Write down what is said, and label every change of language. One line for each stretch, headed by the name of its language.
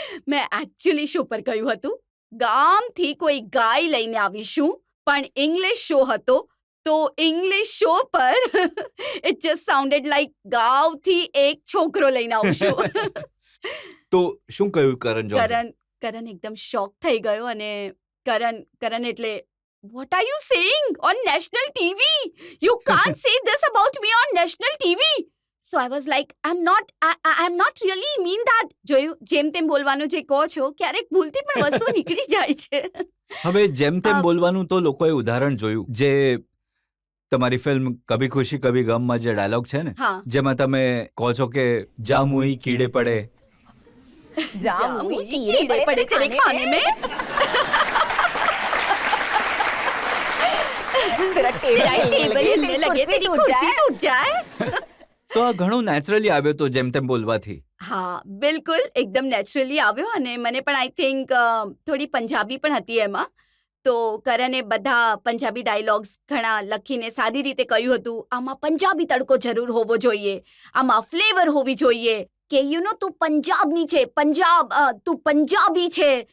Gujarati: મેં actually show પર કહ્યું હતું, ગામથી કોઈ ગાય લઈને આવીશું, પણ ઇંગ્લિશ શો હતો તો ઇંગ્લિશ શો પર
English: it just sounded like
Gujarati: ગાવથી એક છોકરો લઈને આવશું. તો શું કહ્યું કરણ જોહર? કરણ એકદમ શોક થઈ ગયો, અને કરણ એટલે
English: What are you saying on national TV? You can't say this about me on national TV. So I was like, I'm not really mean that.
Gujarati: જોયું જેમ તેમ બોલવાનું જે કહો છો ક્યારેક ભૂલથી પણ વસ્તુ નીકળી જાય છે. હવે જેમ તેમ બોલવાનું તો લોકોએ ઉદાહરણ જોયું જે તમારી ફિલ્મ કભી ખુશી કભી ગમમાં જે ડાયલોગ છે ને હા. જેમાં તમે કહો છો કે
Hindi: જામુઈ કીડે પડે जामुई कीड़े पड़े तेरे खाने में. तेरा तेरा टेबल टेबल हिलने लगे तेरी कुर्सी टूट जाए.
Gujarati: તો આ ઘણું નેચરલી આવ્યો તો જેમ તેમ બોલવાથી. હા બિલકુલ એકદમ નેચરલી આવ્યો અને મને પણ
English: I think
Gujarati: થોડી પંજાબી પણ હતી એમાં. તો કરણે બધા પંજાબી ડાયલોગ્સ ઘણા લખીને સારી રીતે કહ્યું હતું આમાં પંજાબી તડકો જરૂર હોવો જોઈએ, આમાં ફ્લેવર હોવી જોઈએ કે તું પંજાબની છે, તું પંજાબી છે.